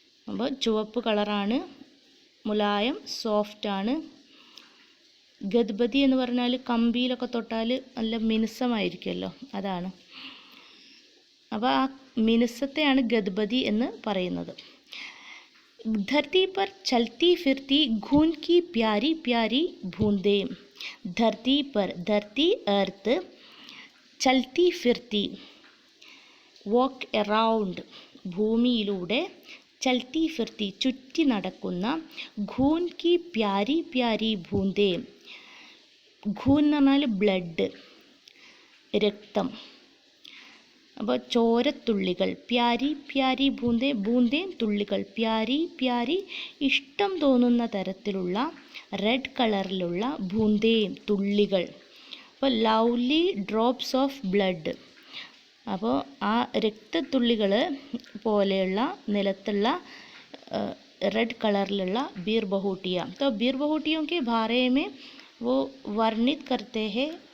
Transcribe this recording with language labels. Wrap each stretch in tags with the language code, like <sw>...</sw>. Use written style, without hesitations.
<ml>അപ്പോൾ ചുവപ്പ് കളറാണ്, മുലായം സോഫ്റ്റാണ്. ഗദ്ബദി എന്ന് പറഞ്ഞാൽ കമ്പിയിലൊക്കെ തൊട്ടാൽ നല്ല മിനുസമായിരിക്കുമല്ലോ, അതാണ്. അപ്പോൾ ആ മിനുസത്തെയാണ് ഗദ്ബദി എന്ന് പറയുന്നത്.</ml> <hi>धरती पर चलती फिरती घून की प्यारी प्यारी बूंदें. धरती पर, धरती अर्थ, चलती फिरती</hi> <en>walk around</en> <ml>ഭൂമിയിലൂടെ, ചൽത്തി ഫിർത്തി ചുറ്റി നടക്കുന്ന,</ml> <hi>ഘൂൻ की प्यारी प्यारी बूंदें.</hi> <ml>ഘൂൻ എന്ന് പറഞ്ഞാൽ ബ്ലഡ്, രക്തം. അപ്പോൾ ചോരത്തുള്ളികൾ. പ്യാരി പ്യാരി ബൂന്തേ, ബൂന്തേം തുള്ളികൾ. പ്യാരി പ്യാരി ഇഷ്ടം തോന്നുന്ന തരത്തിലുള്ള റെഡ് കളറിലുള്ള ബൂന്തേം തുള്ളികൾ. അപ്പോൾ</ml> <en>Lovely drops of blood.</en> <ml>അപ്പോൾ ആ രക്തത്തുള്ളികൾ പോലെയുള്ള നിലത്തുള്ള റെഡ് കളറിലുള്ള ഭീർ ബഹൂട്ടിയ.</ml> <hi>तो भीर बहुटियों के बारे में वो वर्णित करते हैं.</hi>